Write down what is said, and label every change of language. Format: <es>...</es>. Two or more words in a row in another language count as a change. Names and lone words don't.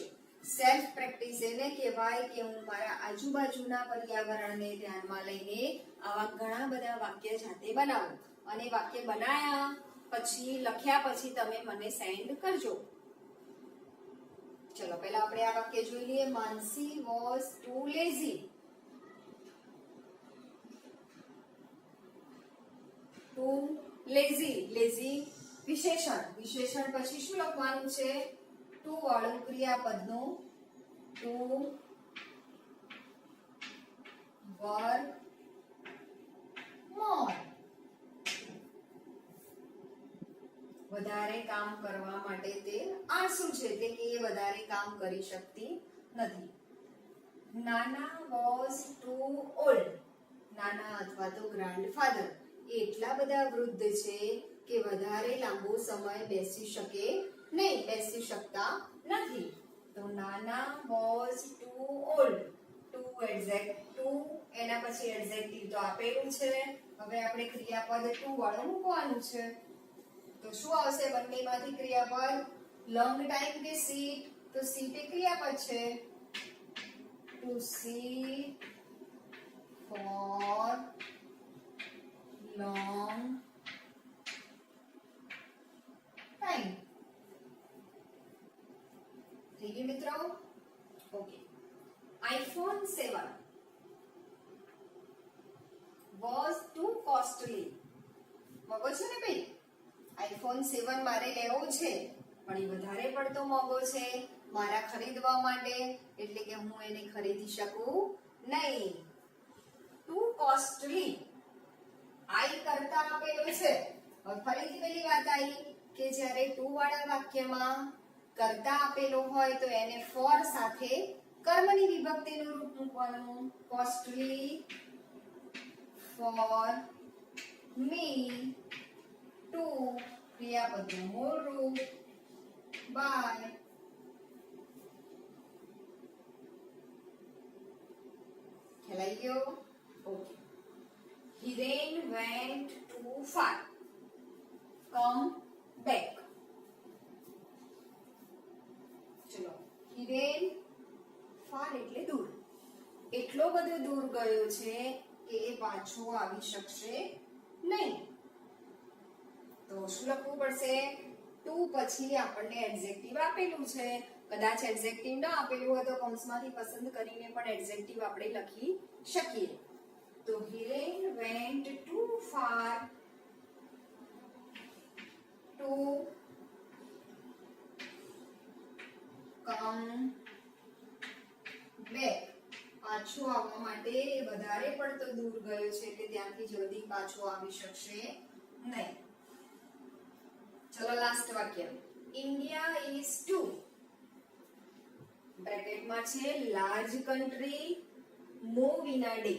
<gu>સેલ્ફ પ્રેક્ટિસ એને કહેવાય કે હું મારા આજુબાજુના પર્યાવરણને ધ્યાનમાં લઈને આવા ઘણા બધા વાક્ય જાતે બનાવું, અને વાક્ય બનાયા પછી લખ્યા પછી તમે મને સેન્ડ કરજો. ચલો પહેલા આપણે આ વાક્ય જોઈ લઈએ. માનસી</gu> <en>was too lazy. too lazy.</en> <gu>lazy વિશેષણ. વિશેષણ પછી શું લખવાનું છે? ટુ વાળું ક્રિયાપદનું</gu> <en>to work more.</en> <gu>વધારે કામ કરવા માટે તે આળસુ છે, એટલે કે એ વધારે કામ કરી શકતી નથી.</gu> <en>નાના was too old.</en> <gu>નાના અથવા તો ગ્રાન્ડફાધર એટલા બધા વૃદ્ધ છે કે વધારે લાંબો સમય બેસી શકે નહીં, બેસી શકતા નથી.</gu> <en>તો નાના was too old.</en> <gu>ટુ એના પછી એડજેક્ટિવ તો આપેલું છે. હવે આપણે ક્રિયાપદ ટુ વાળું મૂકવાનું છે. તો શું આવશે બંનેમાંથી ક્રિયાપદ?</gu> <en>long time</en> <gu>કે સીટ? તો સીટ એ ક્રિયાપદ છે.</gu> <en>to sit for long time.</en> <gu>થઈ ગયું મિત્રો? ઓકે.</gu> <en>iPhone 7 was too costly.</en> <gu>મોંઘો છે ને ભાઈ? iPhone 7 મારે લેવો છે, પણ એ વધારે પડતો મોંઘો છે મારા ખરીદવા માટે, એટલે કે હું એને ખરીદી શકું નહીં.</gu> <en>too costly.</en> <gu>આઈ કરતા આપેલો છે. હવે ફરીથી પેલી વાત આવી કે જ્યારે ટુ વાળા વાક્યમાં કરતા આપેલો હોય તો એને ફોર સાથે કર્મની વિભક્તિનું રૂપ મૂકવાનું.</gu> <en>costly for me to</en> <gu>ક્રિયાપદનું મૂળ રૂપ બાય. ખ્યાલ આવી ગયો? ઓકે.</gu> <en>Hiren went too far. Come back.</en> <gu>ચલો, હિરેન ફાર એટલે દૂર. એટલો બધો દૂર ગયો છે કે એ પાછો આવી શકશે નહીં. તો શું લખવું પડશે? ટુ પછી આપણને એડજેક્ટિવ આપેલું છે. કદાચ એડજેક્ટિવ ન આપેલું હોય તો કૌંસમાંથી પસંદ કરીને પણ એડજેક્ટિવ આપણે લખી શકીએ. તો</gu> <en>Hiren went too far to come back,</en> <gu>પાછો આવવા માટે વધારે પડતો દૂર ગયો છે એટલે ત્યાંથી જલ્દી પાછો આવી શકશે નહીં. ચલો લાસ્ટ વાક્ય.</gu> <en>India is too</en> <gu>બ્રેકેટમાં છે</gu> <en>large country move in a day.</en>